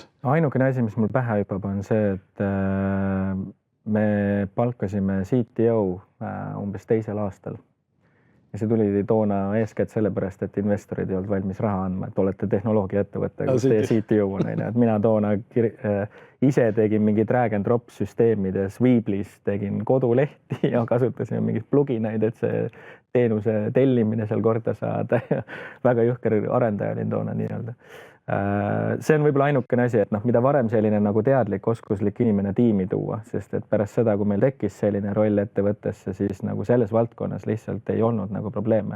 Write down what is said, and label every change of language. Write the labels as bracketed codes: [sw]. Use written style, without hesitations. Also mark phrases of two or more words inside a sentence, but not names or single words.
[et] Ainukene asi, mis mul pähe hüppab, on see, et me palkasime CTO umbes 2. aastal. Ja see tuli toona eeskätt sellepärast, et investorid ei olnud valmis raha andma, et olete tehnoloogiaettevõte, kus teie CTO on. Et mina toona ise tegin mingi [en] drag and drop [et] süsteemides, Weeblis tegin kodulehti ja kasutasin mingit pluginaid, et see teenuse tellimine seal korda saada. Väga jõhker arendaja olin toona nii-öelda. See on võib-olla ainukene asi, et mida varem selline nagu teadlik, oskuslik inimene tiimi tuua, sest et pärast seda, kui meil tekkis selline roll ettevõttesse, siis nagu selles valdkonnas lihtsalt ei olnud nagu probleeme.